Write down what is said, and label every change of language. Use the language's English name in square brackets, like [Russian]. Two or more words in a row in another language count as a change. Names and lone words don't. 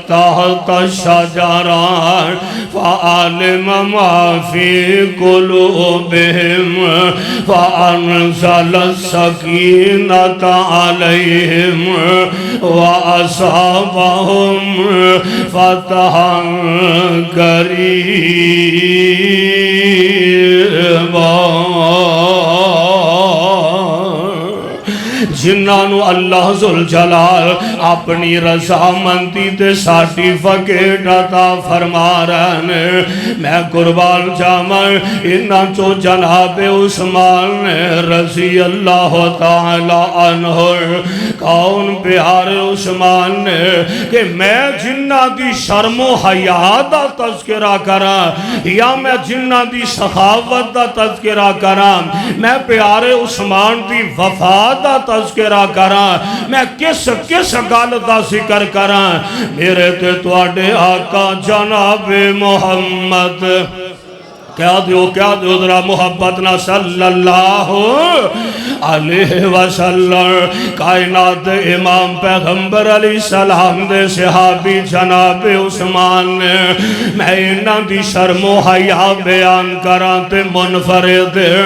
[Arabic] تَحْتَ الشَّجَرَةِ فَعَلِمَ مَا فِي قُلُوبِهِمْ فَأَنزَلَ السَّكِينَةَ عَلَيْهِمْ وَأَصَابَهُمْ فَتْحًا قَرِيبًا۔ [Punjabi] جنہوں اللہ ذوالجلال اپنی رضامندی تے سرٹیفکیٹ عطا فرما رہے ہیں۔ میں قربان جاواں انہاں چو جناب عثمان رضی اللہ تعالی عنہ، کون پیارے عثمان نے کہ میں جنہ دی شرم و حیا دا تذکرہ کراں یا میں جنہ دی سخاوت دا تذکرہ کراں، میں پیارے عثمان دی وفا دا تذکرہ کراں، میں کس گل دا ذکر کراں؟ میرے تے تواڈے آقا جناب محمد کیا دیو ذرا محبت نہ صلی اللہ علیہ وسلم، کائنات امام پیغمبر علیہ السلام دے صحابی جناب عثمان نے، میں انہاں دی شرم و حیا بیان کراں تے منفرد